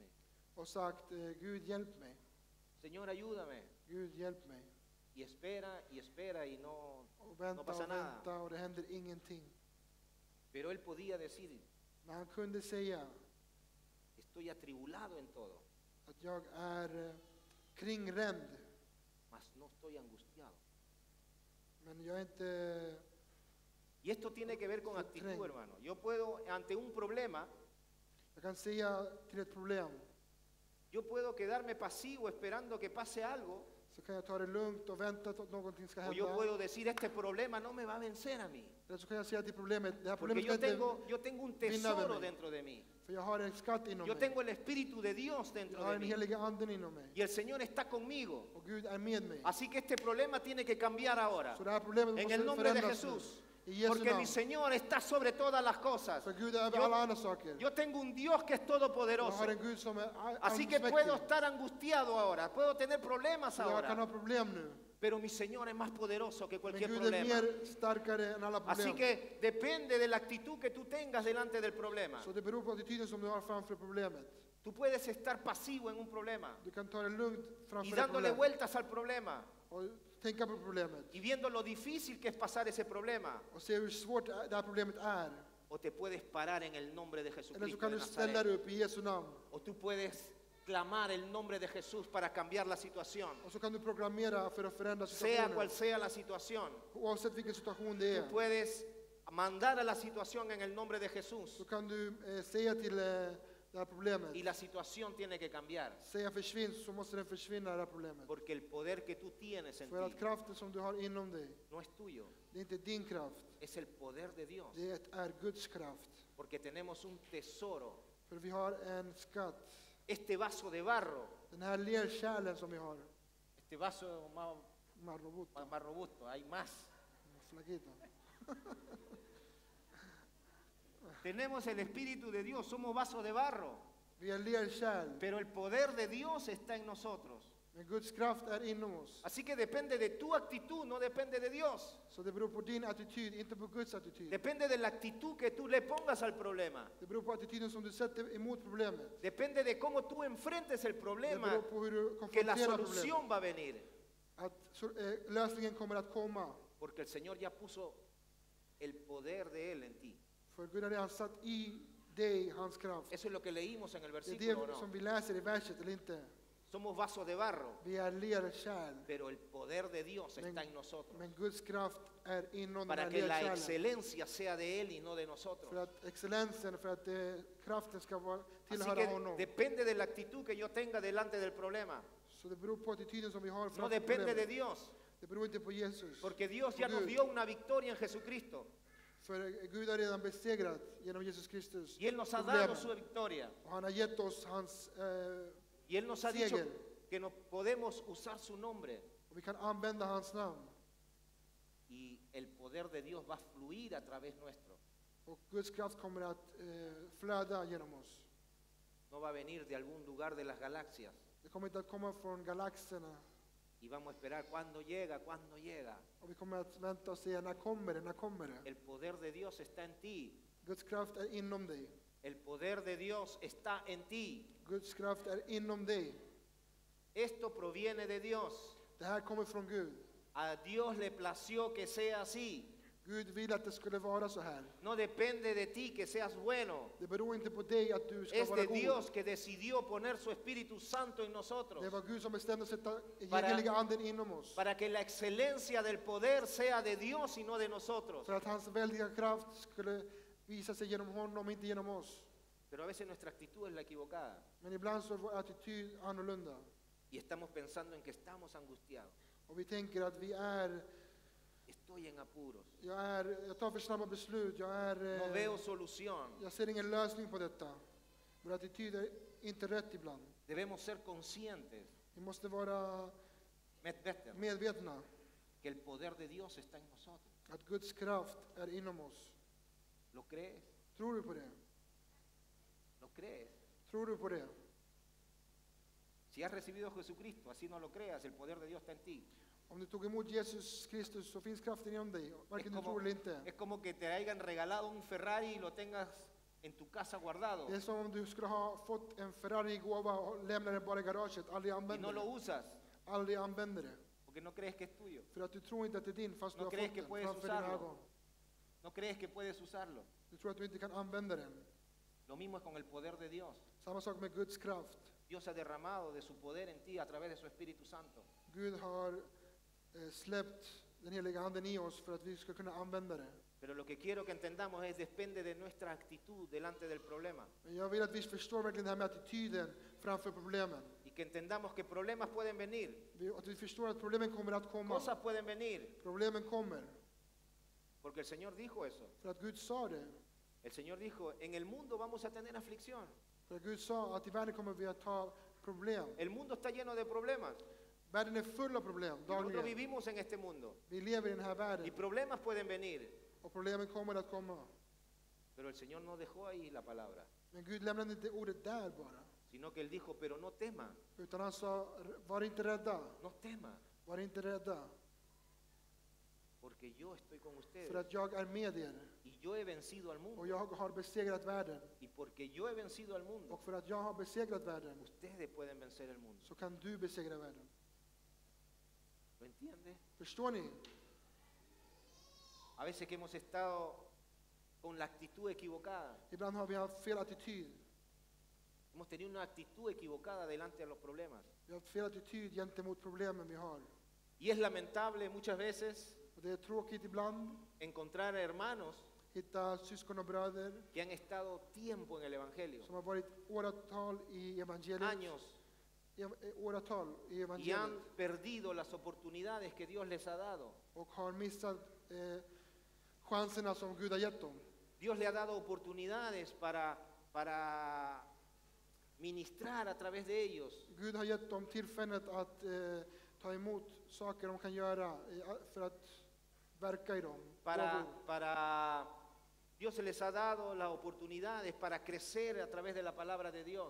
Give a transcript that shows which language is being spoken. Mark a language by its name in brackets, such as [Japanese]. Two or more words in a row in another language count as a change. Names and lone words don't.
[Swedish] och sagt Gud hjälp mig, [Spanish] Señor, ayúdame. [Swedish] Gud hjälp mig. [Spanish] Y espera y no [Swedish] Och vänta [Spanish] pasa [Swedish] och [Spanish] nada. [Swedish] vänta och det händer ingenting. [Spanish] Pero él podía decir, [Swedish] Men han kunde säga [Spanish] estoy atribulado en todo, [Swedish] att jag är kringränd, [Spanish] mas no estoy angustiado. [Swedish] men jag är inte... [Spanish] Y esto tiene que ver con actitud, hermano. Yo puedo, ante un problema, [Swedish] Jag kan säga till ett problem, [Spanish] yo puedo quedarme pasivo esperando que pase algo, [Swedish] så kan jag ta det lugnt och vänta att någonting ska [Spanish] o yo [Swedish] hända. [Spanish] puedo decir, este problema no me va a vencer a mí, [Swedish] Eller så kan jag säga till problemet, det här [Spanish] porque [Swedish] problemet ska [Spanish] yo tengo un [Swedish] vinna över [Spanish] tesoro [Swedish] mig. [Spanish] dentro de mí. [Swedish] För jag har en skatt inom [Spanish] Yo [Swedish] mig. [Spanish] tengo el Espíritu de Dios [Swedish] Jag [Spanish] dentro [Swedish] har [Spanish] de [Swedish] den [Spanish] mí. [Swedish] heliga anden inom mig. [Spanish] Y el Señor está conmigo. [Swedish] Och Gud är med mig. [Spanish] Así que este problema tiene que cambiar ahora. [Swedish] Så det här problemet [Spanish] En el [Swedish] måste [Spanish] nombre de [Swedish] förändras nu. [Spanish] Jesús. [Swedish] I Jesu [Spanish] Porque mi [Swedish] namn. [Spanish] Señor está sobre todas las cosas. [Swedish] För Gud är över [Spanish] Yo- [Swedish] alla andra saker. [Spanish] Yo tengo un Dios que es [Swedish] Jag [Spanish] todopoderoso. [Swedish] har en Gud som är [Spanish] Así que puedo [Swedish] allsmäktig. [Spanish] estar angustiado ahora, puedo tener problemas [Swedish] Så jag kan [Spanish] ahora, [Swedish] ha problem nu. [Spanish] pero mi Señor es más poderoso que [Swedish] Men [Spanish] cualquier [Swedish] Gud är [Spanish] problema. [Swedish] mer starkare än alla [Spanish] Así [Swedish] problem. [Spanish] que depende de la actitud que tú tengas delante del problema. [Swedish] Så det beror på attityden som du har framför problemet. [Spanish] Tú puedes estar pasivo en un problema [Swedish] Du kan ta det lugnt [Spanish] y [Swedish] framför ett [Spanish] dándole [Swedish] problem. [Spanish] vueltas al problema [Swedish] Och tänka på problemet. [Spanish] y viendo lo difícil que es pasar ese problema. [Swedish] Och se hur svårt det här problemet är. [Spanish] O te puedes parar en el nombre de [Swedish] Eller [Spanish] Jesucristo [Swedish] så kan [Spanish] de [Swedish] du ställa [Spanish] Nazaret. [Swedish] dig upp i Jesu namn. [Spanish] O tú puedes clamar el nombre de Jesús para cambiar la situación. [Swedish] Och så kan du programmera för att förändra [Spanish] Sea cual [Swedish] situationen. [Spanish] sea la situación, [Swedish] Oavsett vilken situation det [Spanish] tú [Swedish] är. [Spanish] puedes mandar a la situación en el nombre de Jesús [Swedish] Så kan du säga till det här problemet. [Spanish] y la situación tiene que cambiar. [Swedish] Säga försvinn, så måste den försvinna det här problemet. [Spanish] Porque el poder que tú tienes en [Swedish] För att [Spanish] ti [Swedish] kraften som du har inom dig, [Spanish] no es tuyo, [Swedish] det är inte din kraft. [Spanish] es el poder de Dios. [Swedish] Det är Guds kraft. [Spanish] Porque tenemos un tesoro, [Swedish] För vi har en skatt. [Spanish] este vaso de barro, [Swedish] Den här lerkärlen som vi har. [Spanish] este vaso más, Marrobota. más robusto, hay más. Flaquito. Tenemos el Espíritu de Dios, somos vasos de barro, [Swedish] Vi är lerkärl. [Spanish] pero el poder de Dios está en nosotros. [Swedish] Men Guds kraft är inom oss. [Spanish] Así que depende de tu actitud, no depende de Dios. [Swedish] Så det beror på din attityd, inte på Guds attityd. [Spanish] Depende de la actitud que tú le pongas al problema. [Swedish] Det beror på attityden som du sätter emot problemet. [Spanish] Depende de cómo tú enfrentes el [Swedish] Det [Spanish] problema, [Swedish] beror på hur du [Spanish] que la [Swedish] konfronterar problemet. [Spanish] solución va a venir. [Swedish] Lösningen kommer att komma. [Spanish] Porque el Señor ya puso el poder de Él en ti. [Swedish] För Gud har redan satt i dig hans kraft. [Spanish] Eso es lo que leímos en el [Swedish] Det är [Spanish] versículo, ¿o [Swedish] det som [Spanish] no? [Swedish] vi läser i verset, eller inte? [Spanish] Somos vasos de barro, [Swedish] Vi är lerkärl. [Spanish] pero el poder de Dios está en nosotros. [Swedish] Men Guds kraft är inom den [Spanish] Para [Swedish] här [Spanish] que la [Swedish] lerkärlen. [Spanish] excelencia sea de Él y no de [Swedish] För [Spanish] nosotros. [Swedish] att excellensen, för att kraften ska vara, [Spanish] Así [Swedish] tillhöra [Spanish] que [Swedish] honom. [Spanish] depende de la actitud que yo tenga delante del problema. [Swedish] Så det beror på attityden som vi har [Spanish] No [Swedish] framför [Spanish] depende de [Swedish] problemet. [Spanish] Dios, [Swedish] Det beror inte på Jesus. [Spanish] porque Dios [Swedish] På [Spanish] ya nos [Swedish] Gud. [Spanish] dio una victoria en Jesucristo. [Swedish] För Gud har redan besegrat genom Jesus Kristus [Spanish] Y Él nos ha dado [Swedish] problemen. [Spanish] su victoria. [Swedish] Och han har gett oss hans... [Spanish] Y Él nos ha dicho [Swedish] Seger. [Spanish] que no podemos usar su nombre. [Swedish] och vi kan använda hans namn. [Spanish] Y el poder de Dios va a fluir a través nuestro. [Swedish] Och Guds kraft kommer att flöda genom oss. [Spanish] No va a venir de algún lugar de las galaxias. [Swedish] Det kommer inte att komma från galaxerna. [Spanish] Y vamos a esperar cuándo llega, cuándo llega. [Swedish] Och vi kommer att vänta och se när kommer det, när kommer det. [Spanish] El poder de Dios está en ti. [Swedish] Guds kraft är inom dig. [Spanish] El poder de Dios está en ti. [Swedish] Guds kraft är inom dig. [Spanish] Esto proviene de Dios. [Swedish] Det här kommer från Gud. [Spanish] A Dios le plació que sea así. [Swedish] Gud vill att det skulle vara så här. [Spanish] No depende de ti que seas bueno. [Swedish] Det beror inte på dig att du ska [Spanish] Es [Swedish] vara [Spanish] de [Swedish] god. [Spanish] Dios que decidió poner su Espíritu Santo en nosotros [Swedish] Det var Gud som bestämde att sätta [Spanish] Para- [Swedish] heliga anden inom oss. [Spanish] para que la excelencia del poder sea de Dios y no de nosotros. [Swedish] För att hans väldiga kraft skulle visa sig genom honom, inte genom oss. [Spanish] Pero a veces nuestra actitud es la equivocada [Swedish] Men ibland så är vår attityd annorlunda. [Spanish] y estamos pensando en que estamos angustiados. [Swedish] Och vi tänker att vi är, [Spanish] Estoy en apuros. [Swedish] jag tar för snabba beslut, [Spanish] No veo solución. [Swedish] jag ser ingen lösning på detta. Vår attityd är inte rätt ibland. [Spanish] Debemos ser conscientes, [Swedish] Vi måste vara [Spanish] medvetna, [Swedish] medvetna [Spanish] que el poder de Dios está en nosotros. [Swedish] att Guds kraft är inom oss. [Spanish] ¿Lo crees? [Swedish] Tror du på det? [Spanish] ¿Lo crees? [Swedish] Tror du på det? [Spanish] Si has recibido a Jesucristo, así no lo creas, el poder de Dios está en ti. [Swedish] Om du tog emot Jesus Kristus så finns kraften inom dig, varken du tror eller inte. [Spanish] Es como que te hayan regalado un Ferrari y lo tengas en tu casa guardado [Swedish] Det är som om du skulle ha fått en Ferrari i gåva och lämnar den bara i garaget, aldrig [Spanish] y no [Swedish] använder [Spanish] lo [Swedish] det. [Spanish] usas [Swedish] Aldrig använder det. [Spanish] porque no crees que es tuyo. [Swedish] För att du tror inte att det är din fast du [Spanish] No [Swedish] har [Spanish] crees [Swedish] fått [Spanish] que [Swedish] den [Spanish] puedes [Swedish] framför dina [Spanish] usarlo. [Swedish] ögon. [Spanish] No crees que puedes usarlo. [Swedish] Du tror att du inte kan använda den. [Spanish] Lo mismo es con el poder de Dios. [Swedish] Samma sak med Guds kraft. [Spanish] Dios ha derramado de su poder en ti a través de su Espíritu Santo. [Swedish] Gud har släppt den heliga anden i oss för att vi ska kunna använda det. [Spanish] Pero lo que quiero que entendamos es depende de nuestra actitud delante del problema. [Swedish] Men jag vill att vi förstår verkligen det här med attityden framför problemen. [Spanish] Y que entendamos que problemas pueden venir, [Swedish] Att vi förstår att problemen kommer att komma. [Spanish] cosas pueden venir, [Swedish] Problemen kommer. [Spanish] porque el Señor dijo eso. [Swedish] För att Gud sa det. [Spanish] El Señor dijo, en el mundo vamos a tener aflicción. [Swedish] För att Gud sa att i världen kommer vi att ha problem. [Spanish] El mundo está lleno de problemas. [Swedish] Världen är full av problem [Spanish] Y nosotros [Swedish] dagligen. [Spanish] vivimos en este mundo. [Swedish] Vi lever i den här [Spanish] Y [Swedish] världen. [Spanish] problemas pueden venir. [Swedish] Och problemen kommer att komma. [Spanish] Pero el Señor no dejó ahí la palabra, [Swedish] Men Gud lämnade inte ordet där bara. [Spanish] sino que Él dijo, pero no tema, [Swedish] Utan han sa, var inte rädda. [Spanish] no tema, [Swedish] Var inte rädda. [Spanish] porque yo estoy con [Swedish] För [Spanish] ustedes. [Swedish] att jag är med er. [Spanish] Y yo he vencido al [Swedish] Och [Spanish] mundo. [Swedish] jag har besegrat världen. [Spanish] Y porque yo he vencido al mundo, [Swedish] Och för att jag har besegrat världen [Spanish] ustedes pueden vencer el mundo. [Swedish] så kan du besegra världen. [Spanish] ¿Lo entiende? [Swedish] Förstår ni? [Spanish] A veces que hemos estado con la actitud equivocada. [Swedish] Ibland har vi haft fel attityd. [Spanish] Hemos tenido una actitud equivocada delante de los problemas. [Swedish] Vi har haft fel attityd gentemot problemen vi har. [Spanish] Y es lamentable muchas veces [Swedish] Och det är tråkigt ibland. [Spanish] encontrar hermanos [Swedish] Hitta syskon och bröder [Spanish] que han estado tiempo en el Evangelio, [Swedish] som har varit åratal i evangeliet. [Spanish] años, [Swedish] Åratal i [Spanish] y [Swedish] evangeliet. [Spanish] han perdido las oportunidades que Dios les ha dado. [Swedish] Och har missat chanserna som Gud har gett dem. [Spanish] Dios le ha dado oportunidades para ministrar a través de ellos. [Swedish] Gud har gett dem tillfället att ta emot saker de kan göra för att verka i dem. [Spanish] Dios se les ha dado las oportunidades para crecer a través de la palabra de Dios.